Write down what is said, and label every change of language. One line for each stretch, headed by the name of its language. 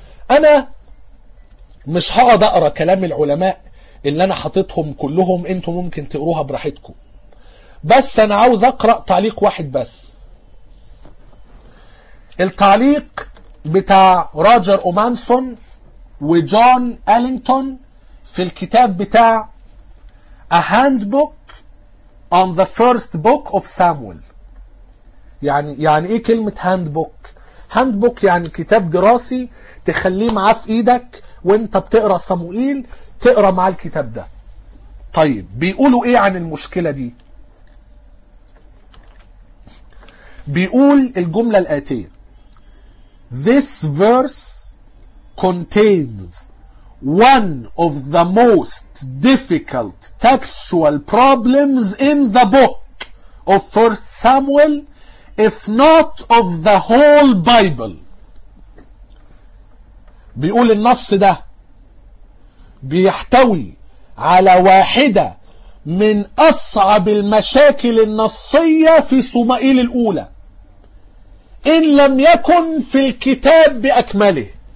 Arabic: انا مش هقعد اقرا كلام العلماء اللي انا حطيتهم كلهم، انتم ممكن تقروها براحتكم، بس انا عاوز اقرا تعليق واحد بس، التعليق بتاع روجر اومانسون وجون ألينغتون في الكتاب بتاع A Handbook on the First Book of Samuel. يعني ايه كلمة handbook؟ handbook يعني كتاب دراسي تخليه معاه في ايدك وانت بتقرا صموئيل، تقرا مع الكتاب ده. طيب بيقولوا ايه عن المشكلة دي؟ بيقول الجملة الآتية:
English: This verse contains one of the most difficult textual problems in the book of 1 Samuel, if not of the whole Bible.
Arabic: بيقول النص ده بيحتوي على واحدة من أصعب المشاكل النصية في صموئيل الأولى، إن لم يكن في الكتاب بأكمله.